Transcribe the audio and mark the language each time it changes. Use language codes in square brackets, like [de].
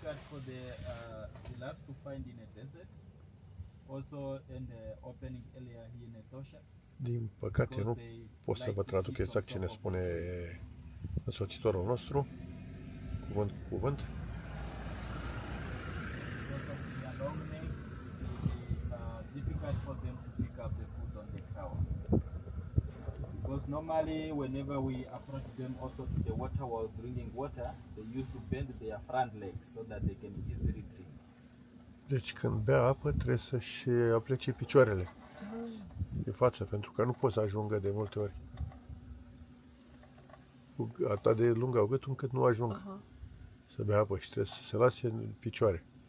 [en] For the giraffes to find in a desert, also in the opening area here in Etosha. [ro] Din păcate nu pot să vă traduc exact ce ne spune însoțitorul nostru, cuvânt cu cuvânt. [en] Because of their long neck, it will be difficult for them to pick up the food on the ground. Because normally whenever we approach them also to the water while drinking water, they used to bend their front legs so that they can easily drink. [ro] Deci când bea apă trebuie să-și aplece picioarele de față, pentru că nu pot să ajungă de multe ori. Cu atât de lung au gâtul încât nu ajung să bea apă și trebuie să se lase în picioare.